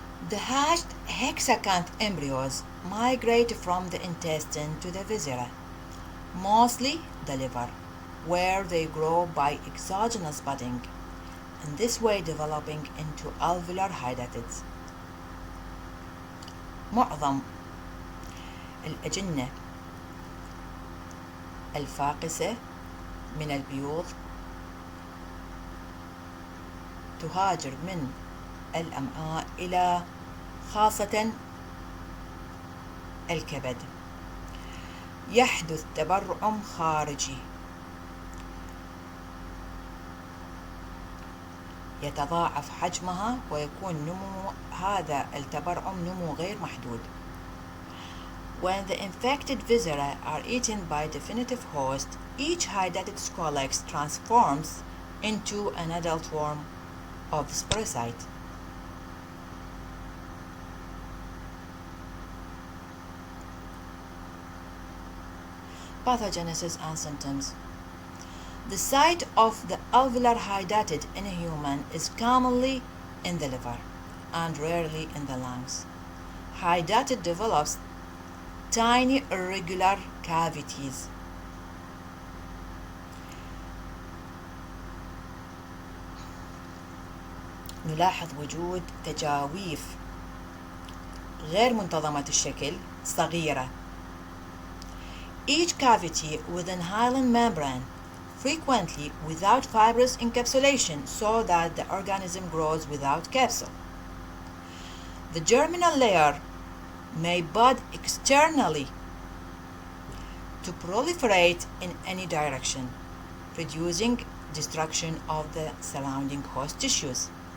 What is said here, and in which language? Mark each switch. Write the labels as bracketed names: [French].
[English] The hatched hexacanth embryos migrate from the intestine to the viscera, mostly the liver, where they grow by exogenous budding, in this way developing into alveolar hydatids. [Arabic] معظم الأجنة الفاقسة من البيوض تهاجر من الأمعاء إلى خاصة الكبد. يحدث تبرعم خارجي، يتضاعف حجمها ويكون نمو هذا التبرعم نمو غير محدود. [English] When the infected viscera are eaten by definitive host, each hydatid scolex transforms into an adult form of spirocyte. Pathogenesis and symptoms. The site of the alveolar hydatid in a human is commonly in the liver and rarely in the lungs. Hydatid develops tiny irregular cavities. [Arabic] نلاحظ وجود تجاويف غير منتظمة الشكل صغيرة. [English] Each cavity within hyaline membrane, frequently without fibrous encapsulation, so that the organism grows without capsule. The germinal layer may bud externally to proliferate in any direction, producing destruction of the surrounding host tissues.